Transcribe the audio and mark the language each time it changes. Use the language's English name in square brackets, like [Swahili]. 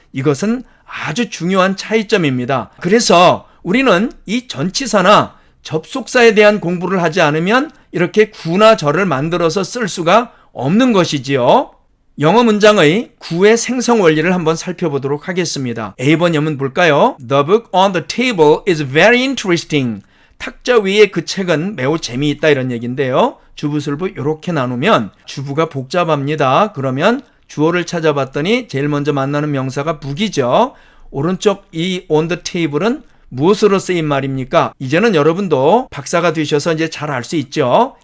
[Korean] 이것은 아주 중요한 차이점입니다. 그래서 우리는 이 전치사나 접속사에 대한 공부를 하지 않으면 이렇게 구나 절을 만들어서 쓸 수가 없는 것이지요. 영어 문장의 구의 생성 원리를 한번 살펴보도록 하겠습니다. A번 예문 볼까요? [English] The book on the table is very interesting. [Korean] 탁자 위에 그 책은 매우 재미있다 이런 얘기인데요. 주부술부 이렇게 나누면 주부가 복잡합니다. 그러면 주어를 찾아봤더니 제일 먼저 만나는 명사가 book이죠. 오른쪽 이 [English] on the table [Korean] 은 무엇으로 쓰인 말입니까? 이제는 여러분도 박사가 되셔서 이제 잘 알 수 있죠.